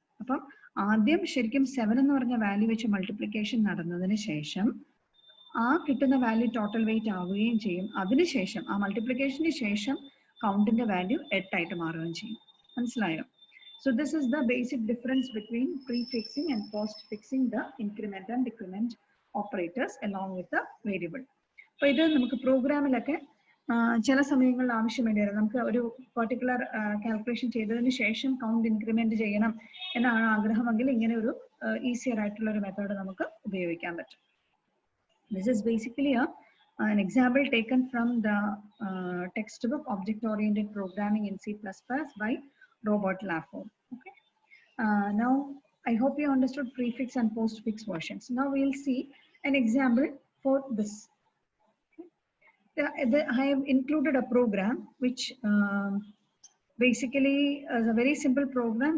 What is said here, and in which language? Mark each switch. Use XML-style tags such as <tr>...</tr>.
<ml>അപ്പം ആദ്യം ശരിക്കും 7 എന്ന് പറഞ്ഞ വാല്യൂ വെച്ച് മൾട്ടിപ്ലിക്കേഷൻ നടന്നതിന് ശേഷം ആ കിട്ടുന്ന വാല്യൂ ടോട്ടൽ വെയിറ്റ് ആവുകയും ചെയ്യും. അതിനുശേഷം ആ മൾട്ടിപ്ലിക്കേഷന് ശേഷം കൗണ്ടിന്റെ വാല്യൂ 8 ആയിട്ട് മാറുകയും ചെയ്യും. മനസ്സിലായോ?</ml> <en>So this is the basic difference between prefixing and postfixing the increment and decrement operators along with the variable.</en> <ml>അപ്പോൾ ഇത് നമുക്ക് പ്രോഗ്രാമിലൊക്കെ ചില സമയങ്ങളിൽ ആവശ്യം വേണ്ടി വരും. നമുക്ക് ഒരു പെർട്ടിക്കുലർ കാൽക്കുലേഷൻ ചെയ്തതിന് ശേഷം കൗണ്ട് ഇൻക്രിമെന്റ് ചെയ്യണം എന്നാണ് ആഗ്രഹമെങ്കിൽ ഇങ്ങനെ ഒരു ഈസിയർ ആയിട്ടുള്ള ഒരു മെത്തേഡ് നമുക്ക് ഉപയോഗിക്കാൻ പറ്റും.</ml> <en>This is basically an example taken from the textbook Object-Oriented Programming in C++ by Robert Lafford. Okay. Now I hope you understood prefix and postfix versions. Now we will see an example for this. I have included a program which basically is a very simple program.</en>